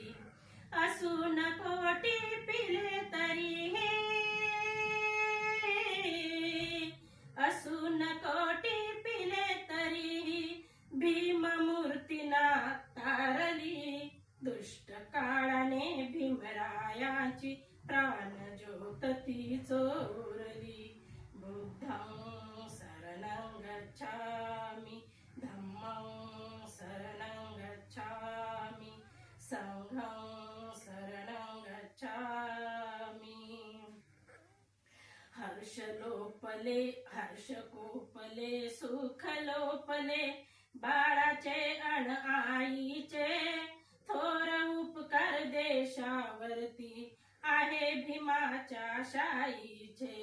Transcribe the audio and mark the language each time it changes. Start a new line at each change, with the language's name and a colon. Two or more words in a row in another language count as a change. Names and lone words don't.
Marathi: असून कोटी पिले तरीही, असून कोटी पिले तरीही, भीममूर्तीना तारली. दुष्ट काळाने भीमरायांची प्राणज्योत ती चोरली.
Pali: बुद्धं शरणं गच्छामि, धम्मं शरणं गच्छामि, संघं शरणं गच्छामि.
Marathi: हर्ष लोपले हर्ष कोपले, सुख लोपले बाळाचे अन आईचे, थोर उपकार देशावरती आहे भीमाच्या शाईचे.